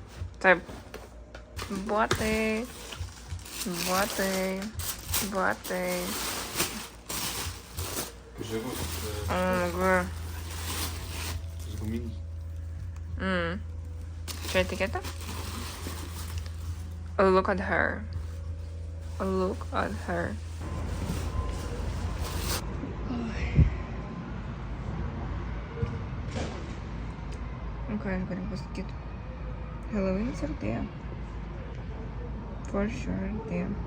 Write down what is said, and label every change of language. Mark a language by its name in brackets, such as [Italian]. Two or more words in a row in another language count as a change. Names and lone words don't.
[Lithuanian] Taip. Batai. Žyvus. Guminis. Čia etiketė? [English] Look at her. Look at her. [Lithuanian] Ką aš galiu pasakyti? Halloween'as artėja. [English] For sure [Lithuanian] artėja.